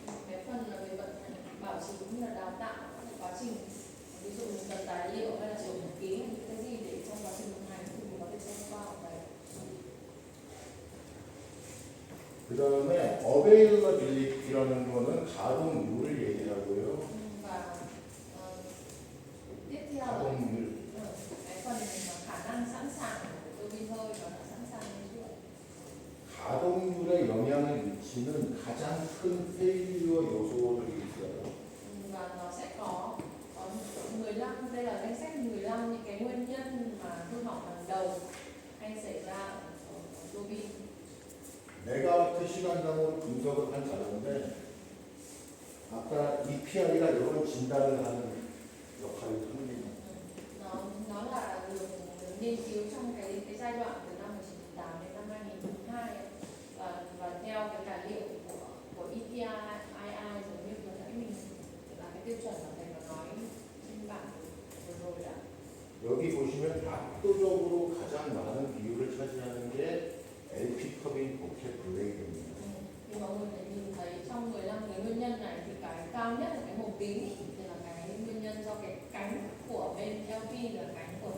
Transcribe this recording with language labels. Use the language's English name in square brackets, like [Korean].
[Vietnamese] Cái phần là về vận hành bảo trì cũng như là đào tạo quá trình, ví dụ mình cần tài liệu hay là sổ nhật ký hay những cái gì để trong quá trình vận hành thì mình có thể xem qua ở đây. [Korean] 그 다음에 availability라는 거는 가동률을 얘기하고요. [Vietnamese] Và tiếp theo là [Korean] 가동률. [Vietnamese] cái phần mà khả năng sẵn sàng của tua bin hơi nó đã sẵn sàng hay chưa. [Korean] 가동률에 영향을 미치는 가장 큰 페일리어 요소들이 있어요. [Vietnamese] Và nó sẽ có 15, đây là danh sách 15 những cái nguyên nhân mà hư hỏng hàng đầu hay xảy ra ở tua bin. [Korean] 메가와트 시간당으로 분석을 한 자료인데 아까 EPR이가 이런 진단을 하는 역할을 합니다. [Vietnamese] Nó là được nghiên cứu trong cái giai đoạn từ năm 1998 đến năm 2002 và theo cái tài liệu của EPI giống như vừa nãy mình là cái tiêu chuẩn mà thầy có nói trên bảng vừa rồi đã. [Korean] 여기 보시면 압도적으로 가장 많은 비율을 차지하는 게 LP 컵인 포켓 블레이드입니다. [Vietnamese] Thì mọi người phải nhìn thấy trong 15 cái nguyên nhân này thì cái cao nhất là cái màu tím thì là cái nguyên nhân do cái cánh của bên LP là cánh